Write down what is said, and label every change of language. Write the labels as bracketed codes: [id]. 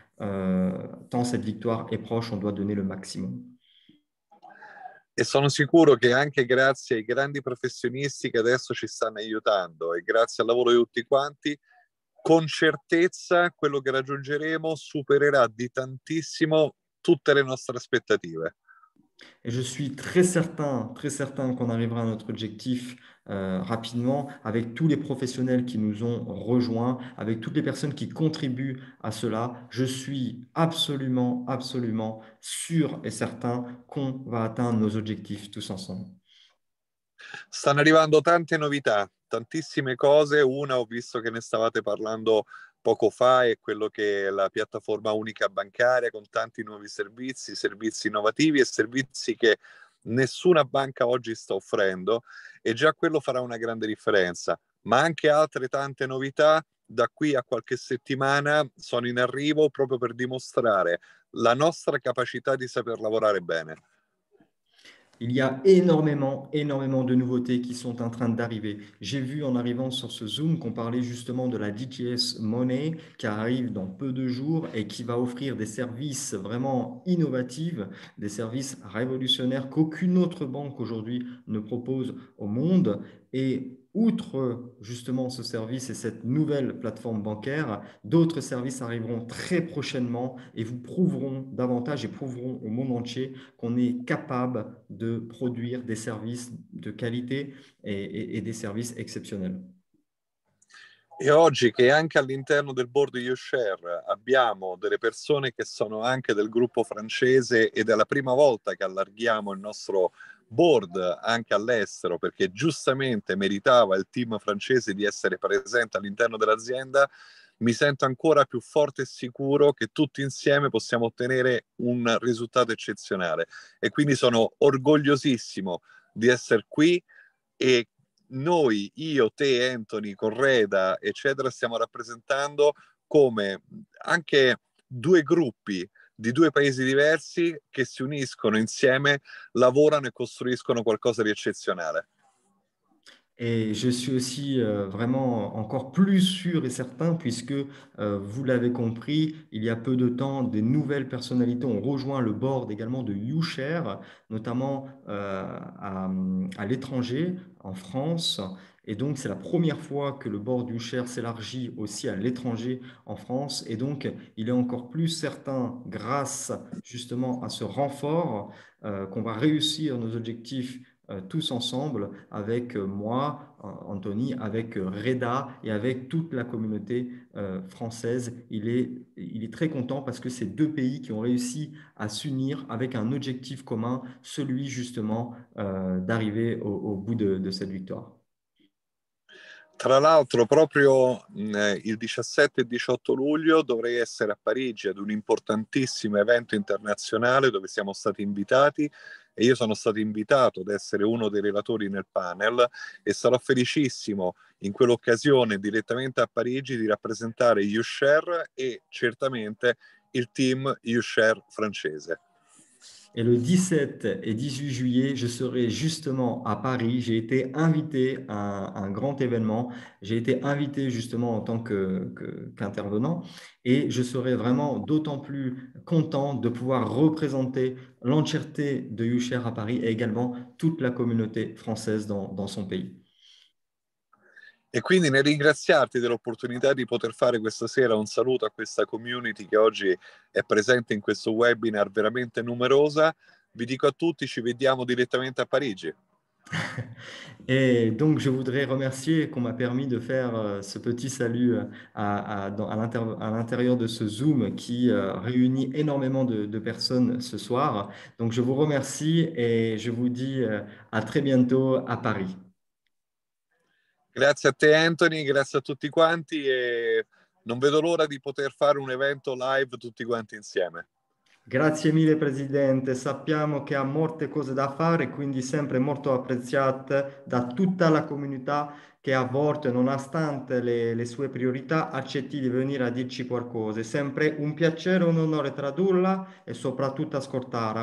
[fr] Tant cette victoire est proche, on doit donner le maximum. [it] E sono sicuro che anche grazie ai grandi professionisti che adesso ci stanno aiutando e grazie al lavoro di tutti quanti, con certezza quello che raggiungeremo supererà di tantissimo tutte le nostre aspettative. [fr] Et je suis très certain qu'on arrivera à notre objectif rapidement, avec tous les professionnels qui nous ont rejoints, avec toutes les personnes qui contribuent à cela. Je suis absolument sûr et certain qu'on va atteindre nos objectifs tous ensemble. [it] Stanno arrivando tante novità, tantissime cose. Una ho visto che ne stavate parlando poco fa, è quello che è la piattaforma unica bancaria con tanti nuovi servizi innovativi e servizi che nessuna banca oggi sta offrendo, e già quello farà una grande differenza. Ma anche altre tante novità da qui a qualche settimana sono in arrivo, proprio per dimostrare la nostra capacità di saper lavorare bene. [fr] Il y a énormément de nouveautés qui sont en train d'arriver. J'ai vu en arrivant sur ce Zoom qu'on parlait justement de la DTS Money qui arrive dans peu de jours et qui va offrir des services vraiment innovatifs, des services révolutionnaires qu'aucune autre banque aujourd'hui ne propose au monde. Et outre justement ce service et cette nouvelle plateforme bancaire, d'autres services arriveront très prochainement et vous prouveront davantage et prouveront au monde entier qu'on est capable de produire des services de qualité et des services eccezionali. [it] E oggi che anche all'interno del board di YouShare abbiamo delle persone che sono anche del gruppo francese, ed è la prima volta che allarghiamo il nostro board anche all'estero, perché giustamente meritava il team francese di essere presente all'interno dell'azienda, mi sento ancora più forte e sicuro che tutti insieme possiamo ottenere un risultato eccezionale. E quindi sono orgogliosissimo di essere qui, e noi, io, te, Anthony, Correda, eccetera, stiamo rappresentando come anche due gruppi di due paesi diversi che si uniscono insieme, lavorano e costruiscono qualcosa di eccezionale. [fr] Et je suis aussi vraiment encore plus sûr et certain, puisque vous l'avez compris, il y a peu de temps, des nouvelles personnalités ont rejoint le board également de YouShare, notamment à l'étranger, en France. Et donc, c'est la première fois que le board YouShare s'élargit aussi à l'étranger en France. Et donc, il est encore plus certain, grâce justement à ce renfort, qu'on va réussir nos objectifs tous ensemble avec moi, Anthony, avec Reda et avec toute la communauté française. Il est très content parce que c'est deux pays qui ont réussi à s'unir avec un objectif commun, celui justement d'arriver au bout de cette victoire. [it] Tra l'altro, proprio il 17 e 18 luglio dovrei essere a Parigi ad un importantissimo evento internazionale dove siamo stati invitati e io sono stato invitato ad essere uno dei relatori nel panel e sarò felicissimo in quell'occasione direttamente a Parigi di rappresentare YouShare e certamente il team YouShare francese. [fr] Et le 17 et 18 juillet, je serai justement à Paris. J'ai été invité à un grand événement. J'ai été invité justement en tant qu'intervenant et je serai vraiment d'autant plus content de pouvoir représenter l'entièreté de YouShare à Paris et également toute la communauté française dans son pays. [it] E quindi nel ringraziarti dell'opportunità di poter fare questa sera un saluto a questa community che oggi è presente in questo webinar veramente numerosa, vi dico a tutti, ci vediamo direttamente a Parigi. [fr] Et donc, je voudrais remercier qu'on m'a permis de faire ce petit salut à l'intérieur de ce Zoom qui réunit énormément de personnes ce soir. Donc, je vous remercie et je vous dis à très bientôt à Paris. [it] Grazie a te Anthony, grazie a tutti quanti e non vedo l'ora di poter fare un evento live tutti quanti insieme. Grazie mille Presidente, sappiamo che ha molte cose da fare, quindi sempre molto apprezzate da tutta la comunità che a volte, nonostante le sue priorità, accetti di venire a dirci qualcosa. È sempre un piacere, un onore tradurla e soprattutto ascoltarla.